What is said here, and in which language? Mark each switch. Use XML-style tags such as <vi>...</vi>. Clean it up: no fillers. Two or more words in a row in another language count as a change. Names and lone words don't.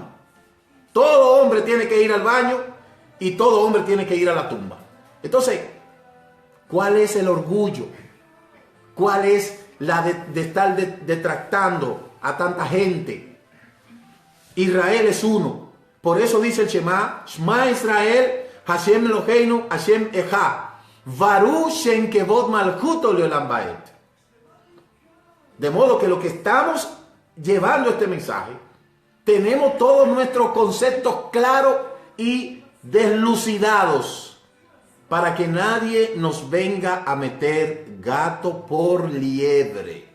<es>Todo hombre tiene que ir al baño y todo hombre tiene que ir a la tumba. Entonces, ¿cuál es el orgullo? ¿Cuál es la de estar detractando a tanta gente? Israel es uno. Por eso dice el Shema,</es> <he>שמע ישראל השם אלהינו השם אחד. ברוך שם כבוד מלכותו לעולם ועד.</he> <es>De modo que lo que estamos llevando este mensaje, tenemos todos nuestros conceptos claros y deslucidados para que nadie nos venga a meter gato por liebre.</es>